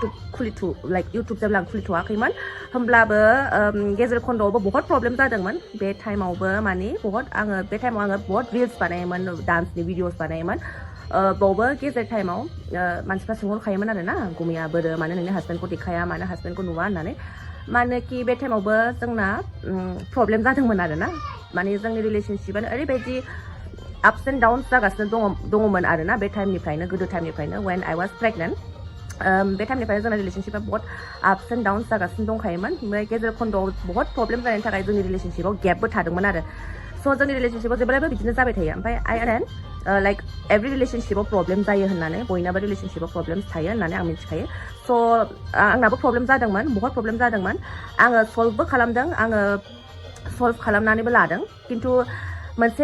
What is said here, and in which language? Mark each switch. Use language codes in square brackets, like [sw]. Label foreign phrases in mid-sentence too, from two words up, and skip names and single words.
[brx] इउटुब जेब्ला आं खुलिथ'वाखैमोन होमब्लाबो गेजेर खन्द'आवबो बहुत प्रब्लेम जादोंमोन बे टाइमावबो माने बे टाइमाव आङो बहुत रिल्स बानायोमोन डान्सनि भिडिअस बानायोमोन बावबो गेजेर टाइमाव मानसिफ्रा सोंहरखायोमोन आरो ना गुमैया बोरो मानो नोंनि हासबेन्डखौ देखाया मानो हासबेन्डखौ नुवा होननानै मानोकि बे टाइमावबो जोंना प्रब्लेम जादोंमोन आरो ना माने जोंनि रिलेसनशिपआनो ओरैबायदि [en] ups and downs [brx] जागासिनो दङमोन आरो ना बे टाइमनिफ्रायनो गोदो टाइमनिफ्रायनो [en] when I was pregnant [brx] बे टाइमनिफ्रायनो जोंना रिलेसनशिपआ बहुत [en] ups and downs [brx] जागासिनो दंखायोमोन ओमफ्राय गेजेर खन्द'आव बहुत प्रब्लेम जानायनि थाखाय जोंनि रिलेसनशिपआव गेपबो थादोंमोन आरो स' जोंनि रिलेसनशिपआव जेब्लायबो बिदिनो जाबाय थायो ओमफ्राय [en] like every [brx] रिलेसनशिपआव प्रब्लेम जायो होननानै बयनाबो रिलेसनशिपआव प्रब्लेम्स थायो होननानै आं मिथिखायो स' आंनाबो प्रब्लेम जादोंमोन बहुत प्रब्लेम जादोंमोन आङो सल्भबो खालामदों आङो सल्भ खालामनानैबो लादों खिन्थु मोनसे